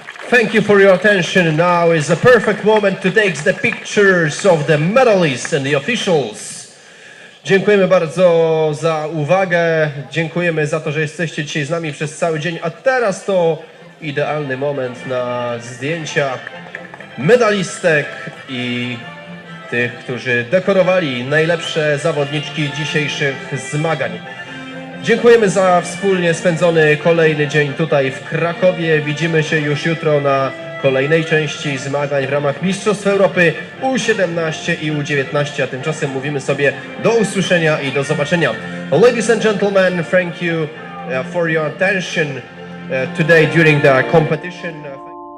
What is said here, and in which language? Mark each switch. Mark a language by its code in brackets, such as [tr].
[en] Thank you for your attention. Now is the perfect moment to take the pictures of the medalists and the officials. [pl] Dziękujemy bardzo za uwagę. Dziękujemy za to, że jesteście dzisiaj z nami przez cały dzień. A teraz to idealny moment na zdjęcia medalistek i tych, którzy dekorowali najlepsze zawodniczki dzisiejszych zmagań. Dziękujemy za wspólnie spędzony kolejny dzień tutaj w Krakowie. Widzimy się już jutro na kolejnej części zmagań w ramach Mistrzostw Europy U17 i U19, a tymczasem mówimy sobie do usłyszenia i do zobaczenia. [en] Ladies and gentlemen, thank you for your attention today during the competition.